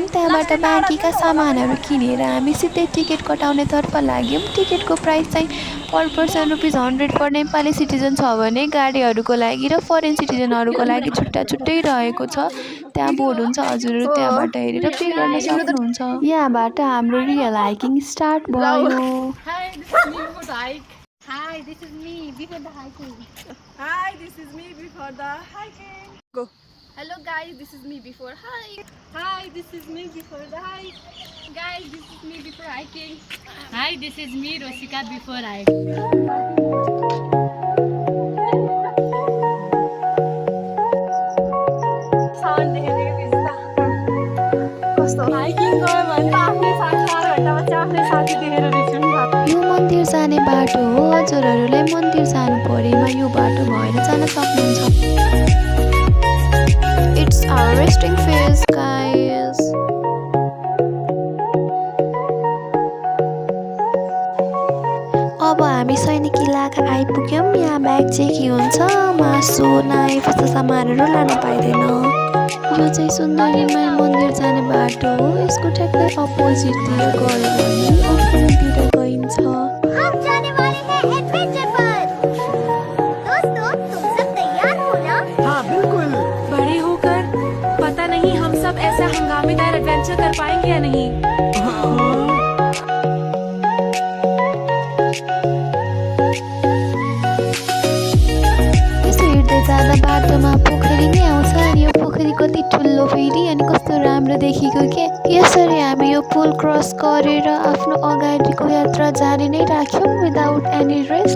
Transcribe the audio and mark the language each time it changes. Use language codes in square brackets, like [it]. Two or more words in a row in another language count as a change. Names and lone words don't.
[ne] त्यहाँबाट बाँकीका सामानहरू किनेर हामी सिधै टिकट कटाउनेतर्फ लाग्यौँ। टिकटको प्राइस चाहिँ [en] per person [ne] ₹100 [en] for Nepali citizen [ne] छ भने गाडीहरूको लागि र [en] foreign citizenहरूको [ne] लागि छुट्टा छुट्टै रहेको छ। त्यहाँ बोर्ड हुन्छ, हजुरहरू त्यहाँबाट हेरेर पे गर्न सक्नुहुन्छ। यहाँबाट हाम्रो [en] real hiking start [ne] भयो। [en] Hi, this is me before the hiking. Hi, this is me before the hiking. Go. Hello guys, this is me before hike. Hi, this is me before the hike. Guys, this is me before hiking. Hi, this is me Rosika before hike. [ne] Hiking गयो भने त आफ्नै साथी 4 घण्टामा चाहिँ आफ्नै साथी देखेर रिसाउनु भएको। यो मन्दिर जाने बाटो हो। हजुरहरूलाई मन्दिर जानु परेमा यो बाटो भएर जान सक्नुहुन्छ। [en] it's our resting phase guys. [ne] अब हामी सैनिक इलाका आइपुग्यौँ। यहाँ [en] bag checking [ne] हुन्छ, मासु नाइफ जस्तो सामानहरू लान पाइँदैन। यो चाहिँ सुन्दरीमाई मन्दिर जाने बाटो हो। यसको ठ्याक्कै अपोजिटतिर गयो भने अफुतिर गइन्छ। [hi] हम जाने वाले हैं एडवेंचर पर। दोस्तों, तुम सब तैयार हो ना? हाँ बिल्कुल। बड़े होकर पता नहीं हम सब ऐसा हंगामेदार एडवेंचर कर पाएंगे या नहीं। [ne] यसो हिँड्दै जाँदा बाटोमा पोखरी नै आउँछ अनि यो पोखरी कति ठुलो फेरि अनि कस्तो राम्रो देखिएको के। यसरी हामी यो पुल क्रस गरेर आफ्नो अगाडिको यात्रा जारी नै राख्यौँ [en] without any rest.